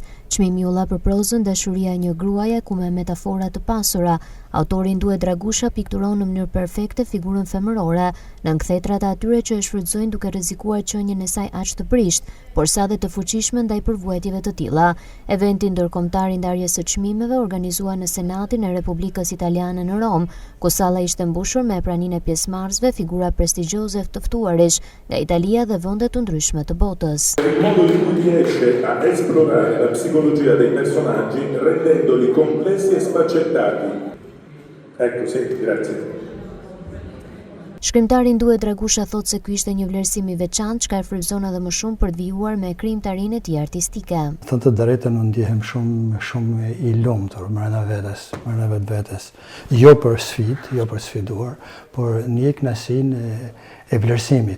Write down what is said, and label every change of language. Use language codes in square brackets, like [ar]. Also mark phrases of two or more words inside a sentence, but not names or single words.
[sq] Çmimi u dha për prozën Dashuria e një gruaje ku me metafora të pasura, autorin Duet Dragusha pikturon në mënyrë perfekte figurën femërore në nkthjetrat e atyre që e shfrytëzojnë duke rrezikuar qenien e saj aq të prisht, por sa dhe të fuqishme ndaj përvojtjeve të tilla. Eventi ndërkombëtar i ndarjes së çmimeve organizuar në Senatin e Republikës Italiane në Rom, ku salla ishte mbushur me praninë e pjesëmarrësve, figura prestigjioze të ftuarish nga Italia dhe vende të ndryshme të botës. [it] Il modo in cui riesce a esplorare la psicologia dei personaggi rendendoli complessi e sfaccettati. Ecco, sì, grazie. [sq] Shkrimtari Duet Dragusha thotë se ky ishte një vlerësim i veçantë, çka e frymëzon edhe më shumë për të vijuar me krijimtarinë e tij artistike. Thënë të drejtën, unë ndihem shumë i lumtur brenda vetes. Jo për sfidë, jo për sfiduar, por një kënaqësinë e vlerësimit.